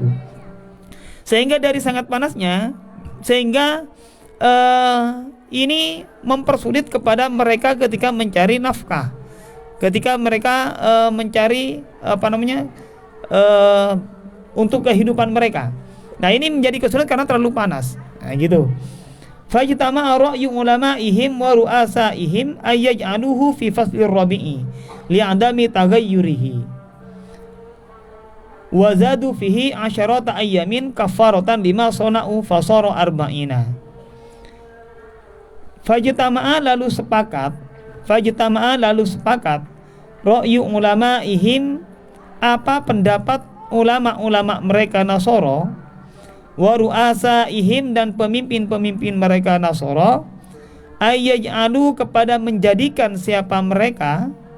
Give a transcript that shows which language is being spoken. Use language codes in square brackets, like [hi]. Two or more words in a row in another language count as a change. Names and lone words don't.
[id] Sehingga dari sangat panasnya, sehingga ini mempersulit kepada mereka ketika mencari nafkah, ketika mereka mencari untuk kehidupan mereka. Nah, ini menjadi kesulitan karena terlalu panas. Nah, gitu. [ar] فاجتمع رأي علمائهم ورؤسائهم أن يجعلوه في فصل الربيع لعدم تغيره. وزادوا فيه عشرة أيام كفارة لما صنعوا فصار أربعين. [id] Fajtama'a lalu sepakat [ar] رأي علمائهم, [id] apa pendapat ulama-ulama mereka Nasara, [ar] ورؤسائهم, [id] dan pemimpin-pemimpin mereka Nasara, ayyaj'alu kepada menjadikan siapa mereka